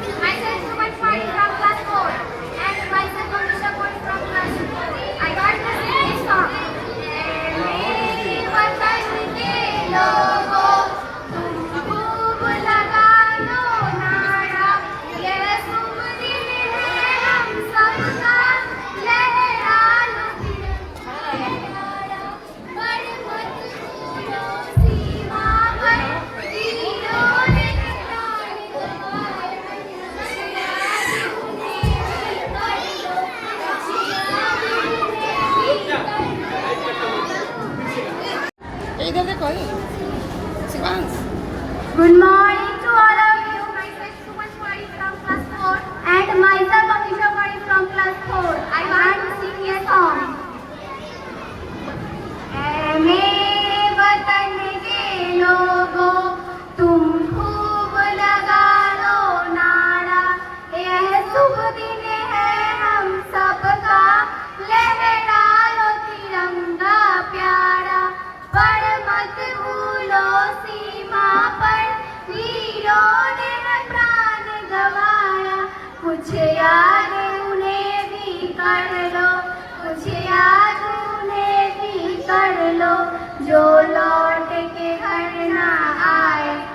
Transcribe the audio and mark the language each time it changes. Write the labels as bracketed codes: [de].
[en] Myself Suman Pari from class 4 and myself Amisha Puri from class 2. I got to sing this song. [hi] मेरे वतन के लोगों, तुम खूब लगा लो नारा, ये शुभ दिन है हम सबका, लहरा लो तिरंगा, पर मत भूलो सीमा पर वीरों ने प्राण गंवाए, इधर देखो Shivansh. [en] Good morning to all of you. Myself Suman Pari from class 4 and myself Amisha Pari from class 4. I want to sing a song. [hi] ऐ मेरे वतन के लोगों, तुम खूब लगा लो नारा, यह शुभ दिन है हम सबका, लहरा लो तिरंगा प्यारा, पर मत भूलो सीमा पर वीरों ने प्राण गंवाया, कुछ याद उन्हें भी कर लो, कुछ याद उन्हें भी कर लो, जो लौट के घर ना आए।